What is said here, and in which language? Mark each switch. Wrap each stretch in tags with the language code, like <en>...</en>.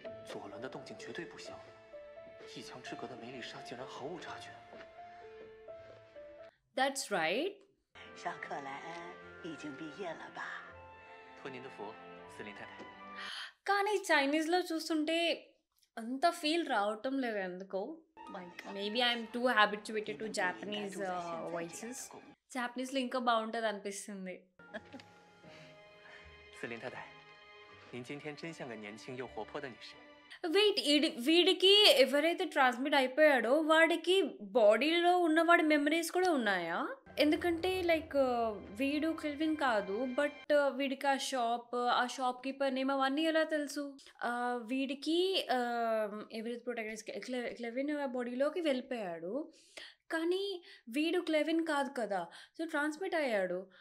<zh>左轮的动静绝对不小，一墙之隔的梅丽莎竟然毫无察觉。</zh> <en>That's right。</en> <zh>小克莱恩已经毕业了吧？托您的福，司令太太。</zh> <te>కానీ చైనీస్లో చూస్తుంటే అంత ఫీల్ రావటం లేదు ఎందుకో.</te> <en>Like maybe I'm too habituated to Japanese voices.</en> <te>జాపనీస్లో ఇంకా బాగుంటుంది అనిపిస్తుంది.</te> <zh>司令太太，您今天真像个年轻又活泼的女士。</zh> <te>వెయిట్, వీడికి ఎవరైతే ట్రాన్స్మిట్ అయిపోయాడో వాడికి బాడీలో ఉన్నవాడి మెమరీస్ కూడా ఉన్నాయా? ఎందుకంటే లైక్ వీడు కెల్విన్ కాదు, బట్ వీడికి ఆ</te> <en>shopkeeper name</en> <te>అవన్నీ ఎలా తెలుసు? వీడికి ఎవరైతే ప్రొటాగనిస్ట్ క్లెవిన్ బాడీలోకి వెళ్ళిపోయాడు, కానీ వీడు క్లెవిన్ కాదు కదా, సో ట్రాన్స్మిట్ అయ్యాడు.</te>